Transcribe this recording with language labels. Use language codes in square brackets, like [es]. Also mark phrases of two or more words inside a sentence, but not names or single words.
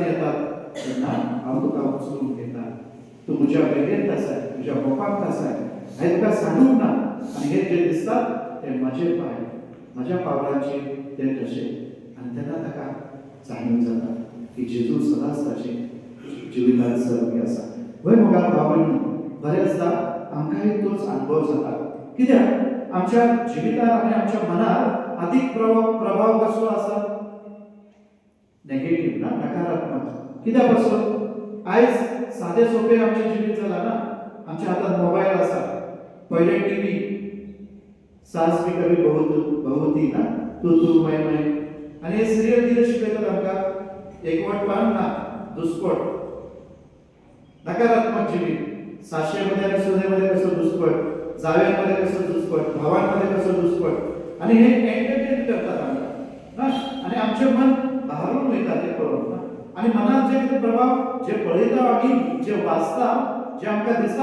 [kok] येतात तेन्ना हांव तुका उचलून घेता तूं म्हज्या बेगेंत आसाय तुज्या मोपांत आसाय हांवें तुका सांगूंक ना आनी हे जे दिसतात ते म्हाजे पांय म्हाज्या पावलांचे ते कशे आनी तेन्ना ताका जाणीव जाता की जेजू सदांच ताचे जिवितांत सहभागी आसा वय मोगाळ भाव भयणीनो बरेचदा आमकांय तोच अनुभव जाता कित्याक आमच्या जिवितांत आनी आमच्या मनार अदीक प्रभाव कसलो आसा नेगेटिव्ह ना नकारात्मक कित्याक पासून आयज सादे सोपे आमचें जिवीत जालां ना आमच्या हातांत मोबायल आसा पयले टीव्ही सास भी कभी बहू थी ना तू मैं आनी हे सिरियल कितें शिकयतात आमकां एकवटपण ना दुस्पट नकारात्मक जिवीत सासयेमध्ये आनी सुनेमध्ये कसो दुस्पट जावेमध्ये कसो दुस्पट भावांमध्ये कसो दुस्पट आनी हे एंटरटेन करतात आमकां ना आनी आमचें मन भारून वयता तें पळोवन ना आनी मनांत जे कितें प्रभाव जे पळयता आमी जे वाचता जे आमकां दिसता